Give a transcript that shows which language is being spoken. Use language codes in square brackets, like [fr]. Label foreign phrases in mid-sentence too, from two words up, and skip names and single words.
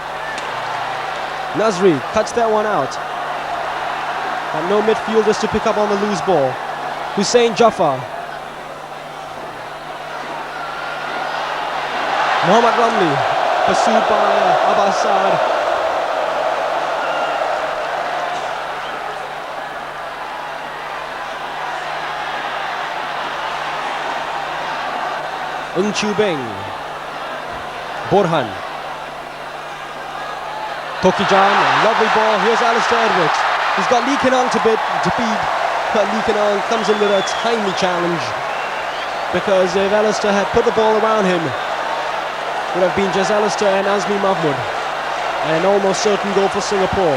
[en] Nazri cuts that one out. And no midfielders to pick up on the loose ball. Hussein Jafar. Mohammad Ramli pursued by Abbas Saad. Chu Beng. Borhan. Tokijan, lovely ball. Here's Alistair Edwards. He's got Lee Kin Hong to beat, but Lee Kin Hong comes in with a timely challenge, because if Alistair had put the ball around him, it would have been just Alistair and Azmi Mahmood, and an almost certain goal for Singapore.